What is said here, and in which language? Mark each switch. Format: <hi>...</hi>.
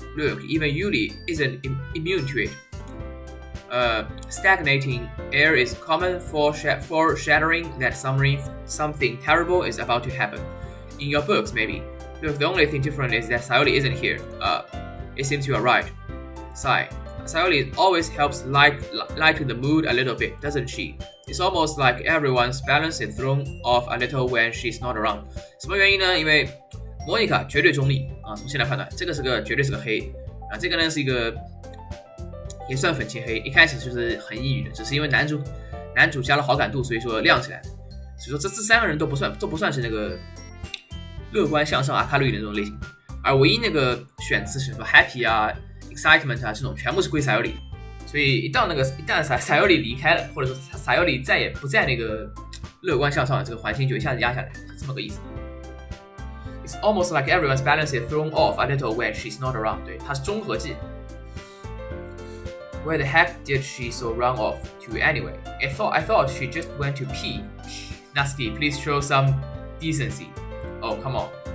<en>Look, even Yuli isn't immune to it. Stagnating air is common foreshadowing that something terrible is about to happen. In your books, maybe. Look, the only thing different is that Sayori isn't here. It seems you are right. Sayori always helps lighten the mood a little bit, doesn't she? It's almost like everyone's balance is thrown off a little when she's not around.</en> <zh>什么原因呢？因为 Monica 绝对中立啊，从现在判断，这个绝对是个黑啊，这个呢是一个也算粉切黑，一开始就是很抑郁的，只是因为男主加了好感度，所以说亮起来了。所以说这三个人都不算是那个乐观向上阿卡路的那种类型，而唯一那个选词是什么 happy 啊、excitement 啊这种全部是归赛尤里，所以一旦赛尤里离开了，或者说赛尤里再也不在那个乐观向上的这个环境，就一下子压下来，是这么个意思。</zh> <en>It's almost like everyone's balance is thrown off a little when she's not around.</en> <zh>对，它是综合技。</zh> <en>Where the heck did she so run off to anyway? I thought she just went to pee. Natsuki, please show some decency. Oh, come on.</en>